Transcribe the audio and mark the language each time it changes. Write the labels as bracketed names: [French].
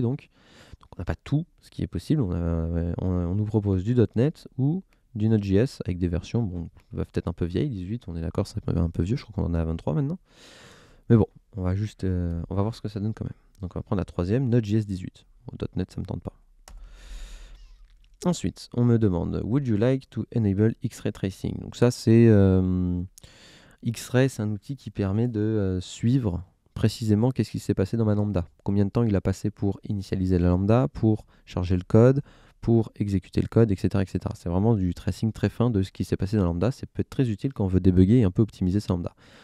[French] Donc on n'a pas tout ce qui est possible. On nous propose du .NET ou du Node.js avec des versions, bon, peut-être un peu vieilles, 18, on est d'accord, c'est un peu vieux, je crois qu'on en a 23 maintenant. Mais bon, on va voir ce que ça donne quand même. Donc on va prendre la troisième, Node.js 18. Bon, .NET, ça me tente pas. Ensuite, on me demande, [English] would you like to enable X-ray tracing? [French] Donc ça, c'est X-ray, c'est un outil qui permet de suivre précisément qu'est-ce qui s'est passé dans ma lambda. Combien de temps il a passé pour initialiser la lambda, pour charger le code, pour exécuter le code, etc. etc. C'est vraiment du tracing très fin de ce qui s'est passé dans la lambda. Ça peut être très utile quand on veut débugger et un peu optimiser sa lambda.